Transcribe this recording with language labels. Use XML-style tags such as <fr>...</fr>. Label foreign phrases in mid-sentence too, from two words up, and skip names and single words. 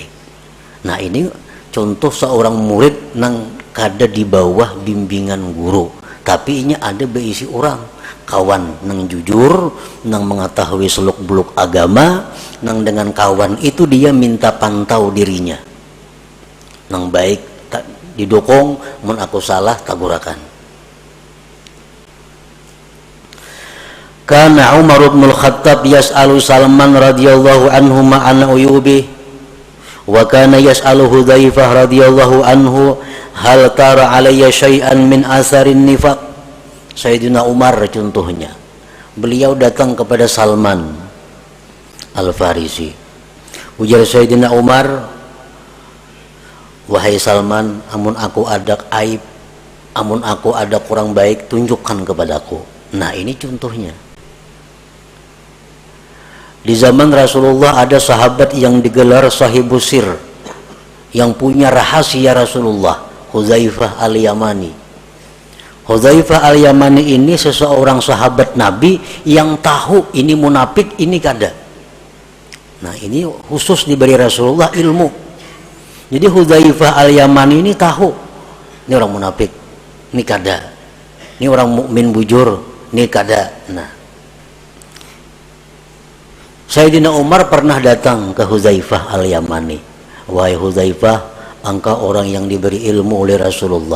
<bjn>Nah ini contoh seorang murid nang kada di bawah bimbingan guru, tapi ini ada beisi orang kawan nang jujur, nang mengetahui seluk-beluk agama, nang dengan kawan itu dia minta pantau dirinya, nang baik tak didukung, mun aku salah tagurakan.</bjn> <ar>كان عمر بن الخطاب يسأل سلمان رضي الله عنه عن عيوبي، وكان يسأل حذيفة رضي الله عنه هل ترى علي شيئا من آثار النفاق.</ar> <id>Sayyidina Umar contohnya, beliau datang kepada Salman Al-Farisi.</id> <bjn>Ujar Sayyidina Umar, wahai Salman, amun aku ada aib, amun aku ada kurang baik, tunjukkan kepadaku.</bjn> <id>Nah, ini contohnya. Di zaman Rasulullah ada sahabat yang digelar</id> <ar>صاحب السر,</ar> <id>yang punya rahasia Rasulullah, Hudzaifah Al-Yamani.</id> <bjn>Hudzaifah Al-Yamani ini seseorang sahabat Nabi yang tahu ini munafik, ini kada.</bjn> <id>Nah, ini khusus diberi Rasulullah ilmu.</id> <bjn>Jadi Hudzaifah Al-Yamani ini tahu, ini orang munafik, ini kada. Ini orang mukmin bujur, ini kada. Nah, Sayyidina Umar pernah datang ke Hudzaifah Al-Yamani.</bjn> <id>Wahai Hudzaifah, engkau orang yang diberi ilmu oleh Rasulullah.</id>